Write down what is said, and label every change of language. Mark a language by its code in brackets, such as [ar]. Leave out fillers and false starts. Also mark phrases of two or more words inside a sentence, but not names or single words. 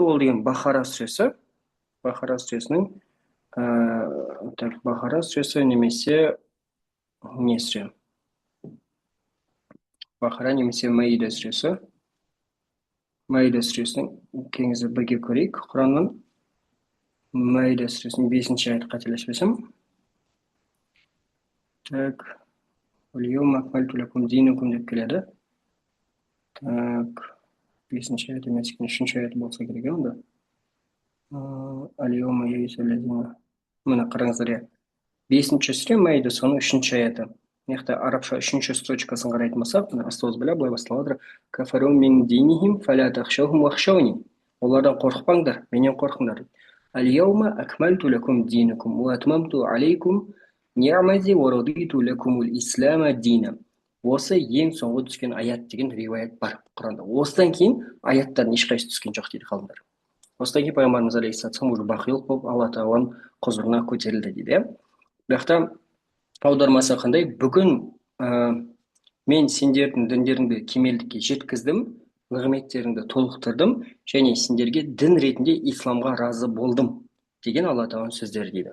[kk] Ол деген Бахара сүресі, Бахара сүресінің Бахара сүресі немесе не сүре? Бахара немесе Маида сүресі. Маида сүресінің кеңізі бірге көрейік. Құранның Маида сүресінің 5-ші аят қателеспесем. Так. [ar] اليوم أكملت لكم دينكم [kk] деп келеді. Так. 5-ші аят емес, 3-ші аят болса керек онда. [ar] اليوم يئس الذين. [kk] Мына қараңыздар. 5-ші сүре Маида, соның 3-ші аяты. Яқты арабша 3-ші строчкасын қарайтын болсақ, астауыз біле былай басталады. [ar] كفروا من دينهم فلا تخشوهم واخشون. [kk] Олардан қорықпаңдар, менен қорқыңдар. [ar] اليوم أكملت لكم دينكم وأتممت عليكم نعمتي ورضيت لكم الإسلام دينا. [kk] Осы ең соңғы түскен аят деген риуаят бар Құранда. Осыдан кейін аяттардың ешқайсысы түскен жоқ дейді ғалымдар. Осыдан кейін пайғамбарымыз алейхиссалам уже бақилық болып Алла тағаланың құзырына көтерілді дейді. Бірақ та аудармасы қандай? Бүгін мен сендердің діндеріңді кемелдікке жеткіздім, нығметтеріңді толықтырдым, және сендерге дін ретінде исламға разы болдым деген Алла тағаланың сөздері дейді.